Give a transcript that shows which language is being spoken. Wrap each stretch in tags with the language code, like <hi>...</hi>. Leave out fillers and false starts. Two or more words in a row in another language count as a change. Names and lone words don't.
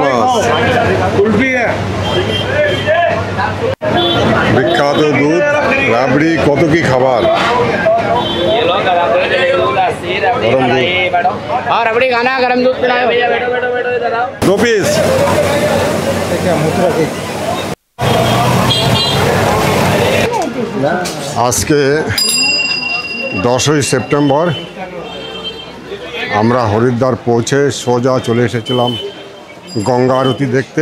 <bn>বিখ্যাত দুধ, রাবড়ি, কত কি খাবার।</bn> <hi>गरम दूध और रबड़ी खाना गरम दूध पिलाओ भैया बैठो बैठो बैठो इधर आओ</hi> <bn>2 পিস। আজকে 10ই সেপ্টেম্বর আমরা হরিদ্বার পৌঁছে সোজা চলে এসেছিলাম গঙ্গা আরতি দেখতে।</bn>